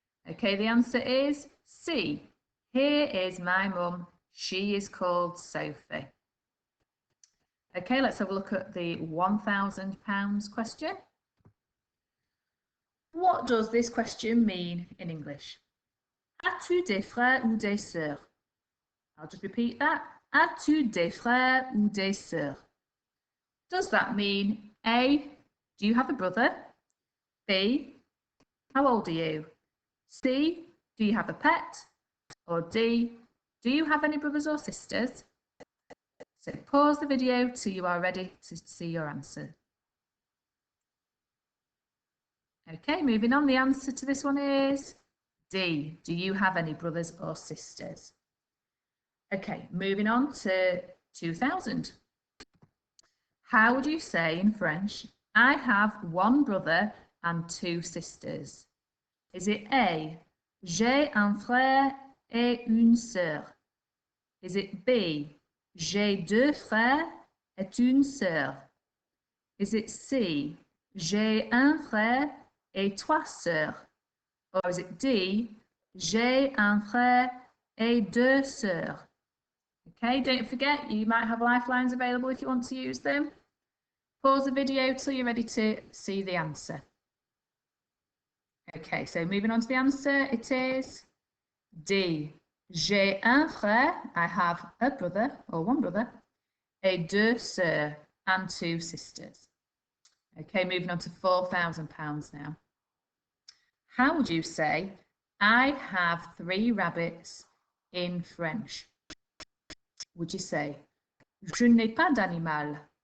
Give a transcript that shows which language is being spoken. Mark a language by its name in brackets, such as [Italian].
[English] Okay, the answer is C. Here is my mum. She is called Sophie. Okay, let's have a look at the £1,000 question. What does this question mean in English? [French] As-tu des frères ou des sœurs? [English] I'll just repeat that. [French] As-tu des frères ou des sœurs? [English] Does that mean A, do you have a brother? B, how old are you? C, do you have a pet? Or D, do you have any brothers or sisters? So pause the video till you are ready to see your answer. Okay, moving on, the answer to this one is D, do you have any brothers or sisters? Okay, moving on to 2000. How would you say in French, I have one brother and two sisters? Is it A, [French] j'ai un frère et une sœur? [English] Is it B, [French] j'ai deux frères et une sœur? [English] Is it C, [French] j'ai un frère et trois sœurs? [English] Or is it D, [French] j'ai un frère et deux sœurs? [English] Okay, don't forget, you might have lifelines available if you want to use them. Pause the video till you're ready to see the answer. Okay, so moving on to the answer, it is D. [French] J'ai un frère, [English] I have a brother, or one brother, [French] et deux sœurs, [English] and two sisters. Okay, moving on to £4,000 now. How would you say, I have 3 rabbits in French? Would you say, [French] je n'ai pas d'animal?